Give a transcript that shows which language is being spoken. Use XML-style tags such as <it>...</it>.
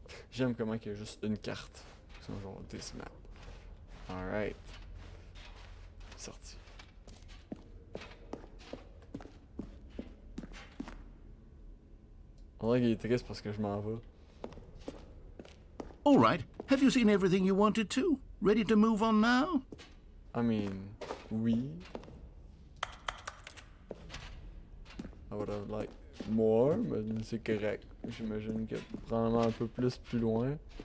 <fr>J'aime comment il y a juste une carte. C'est genre</fr> <en>this map. Alright.</en> <fr>Sorti. On dirait qu'il est triste parce que je m'en vais.</fr> <en>All right. Have you seen everything you wanted to? Ready to move on now? I mean, oui. I would have like more,</en> <fr>mais c'est correct. J'imagine que probablement un peu plus loin.</fr>